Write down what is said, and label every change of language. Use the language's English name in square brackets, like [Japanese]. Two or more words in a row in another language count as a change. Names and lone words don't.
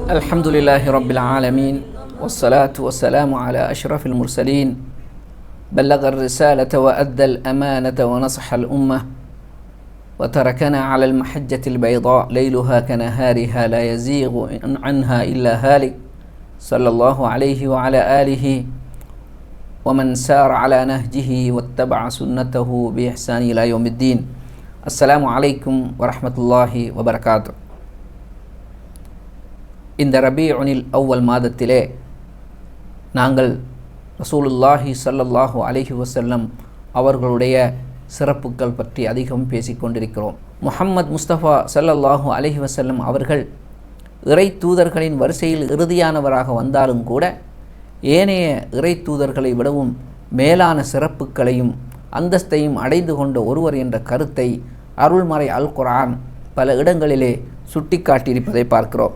[Arabic] الحمد لله رب العالمين والصلاة والسلام على أشرف المرسلين بلغ الرسالة وأدى الأمانة ونصح الأمة وتركنا على المحجة البيضاء ليلها كنهارها لا يزيغ عنها إلا هالك صلى الله عليه وعلى آله ومن سار على نهجه واتبع سنته بإحسان إلى يوم الدين. السلام عليكم ورحمة الله وبركاته. [Tamil] இந்த ரபீஉல் அவ்வல் மாதத்திலே நாங்கள் [Arabic] رسول الله صلى الله عليه وسلم [Tamil] அவர்களுடைய சிறப்புகள் பற்றி அதிகம் பேசிக்கொண்டிருக்கிறோம். முஹம்மது முஸ்தபா [Arabic] صلى الله عليه وسلم [Tamil] அவர்கள் இறை தூதர்களின் வரிசையில் இறுதியானவராக வந்தாலும் கூட ஏனைய இறை தூதர்களை விடவும் மேலான சிறப்புகளையும் அந்தஸ்தையும் அடைந்து கொண்ட ஒருவர் என்ற கருத்தை அருள்மறை அல் குர்ஆன் பல இடங்களிலே சுட்டிக்காட்டியிருப்பதை பார்க்கிறோம்.